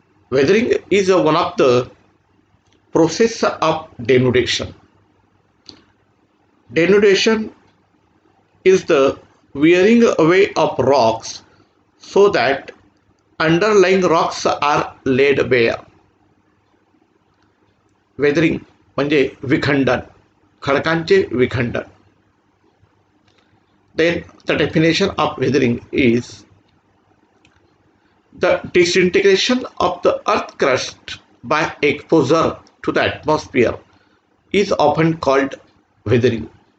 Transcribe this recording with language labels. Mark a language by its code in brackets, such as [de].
[en] Weathering is one of the process of denudation. Denudation is the wearing away of rocks so that underlying rocks are laid bare. [mr] Weathering म्हणजे विखंडन, खडकांचे विखंडन. [en] Then the definition of weathering is the disintegration of the earth crust by exposure to the atmosphere is often called weathering.